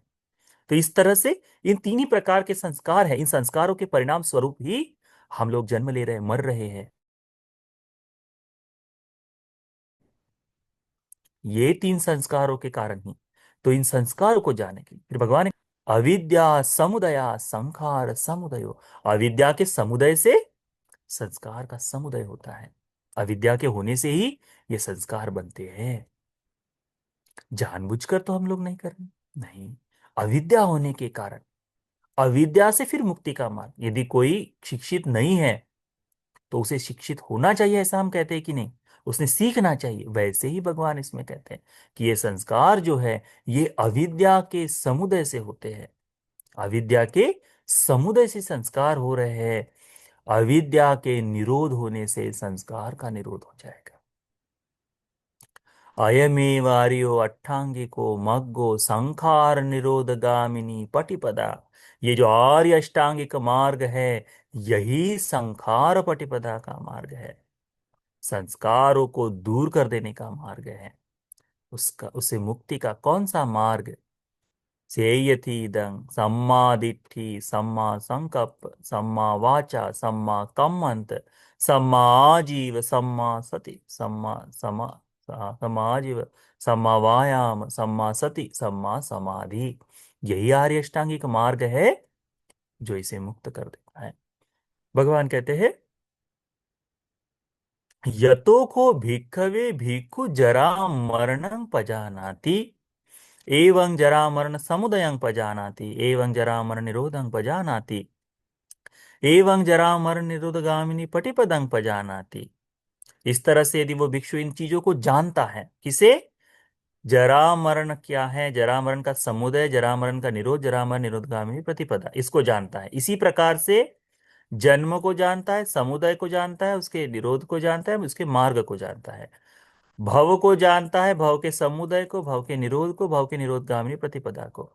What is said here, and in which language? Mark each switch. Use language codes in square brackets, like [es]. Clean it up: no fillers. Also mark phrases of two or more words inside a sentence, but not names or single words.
[hi] तो इस तरह से इन तीन ही प्रकार के संस्कार हैं, इन संस्कारों के परिणाम स्वरूप ही हम लोग जन्म ले रहे हैं, मर रहे हैं। ये तीन संस्कारों के कारण ही। तो इन संस्कारों को जानने के लिए फिर भगवान ने [pi] अविद्या समुदया संखार समुदयो, [hi] अविद्या के समुदय से संस्कार का समुदय होता है। अविद्या के होने से ही ये संस्कार बनते हैं। जानबूझकर तो हम लोग नहीं कर रहे, नहीं, अविद्या होने के कारण। अविद्या से फिर मुक्ति का मार्ग, यदि कोई शिक्षित नहीं है तो उसे शिक्षित होना चाहिए, ऐसा हम कहते हैं कि नहीं, उसने सीखना चाहिए। वैसे ही भगवान इसमें कहते हैं कि ये संस्कार जो है, ये अविद्या के समुदय से होते हैं। अविद्या के समुदय से संस्कार हो रहे हैं, अविद्या के निरोध होने से संस्कार का निरोध हो जाएगा। [pi] अयमेव आर्यो अट्ठांगिको मग्गो संखार निरोधगामिनी पटिपदा। [hi] ये जो आर्य अष्टांगिक मार्ग है, यही [pi] संखार पटिपदा [hi] का मार्ग है, संस्कारों को दूर कर देने का मार्ग है। उसका, उसे मुक्ति का कौन सा मार्ग? [pi] सेयथीदं सम्मा दिट्ठि सम्मा संकप्प सम्मा वाचा सम्मा कम्मंत सम्मा आजीव सम्मा सति सम्मा समा सम्मा आजीव सम्मा वायाम सम्मा सति सम्मा समाधि। [hi] यही आर्य अष्टांगिक मार्ग है जो इसे मुक्त कर देता है। भगवान कहते हैं, [pi] यतो को भिक्खवे भिक्खु जरा मरणं पजानाति एवं जरा मरण समुदयं पजानाति एवं जरा मरण निरोधं पजानाति एवं जरा मरण निरोधगामिनी पटिपदं पजानाति। [hi] इस तरह से यदि वो भिक्षु इन चीजों को जानता है, किसे? जरा मरण क्या है, जरा मरण का समुदय, जरा मरण का निरोध, जरा मरण निरोधगामिनी प्रतिपदा, इसको जानता है। इसी प्रकार से जन्म को जानता है, समुदय को जानता है, उसके निरोध को जानता है, उसके मार्ग को जानता है, भव को जानता है, भव के समुदय को, भव के निरोध को, भव के निरोधगामिनी प्रतिपदा को।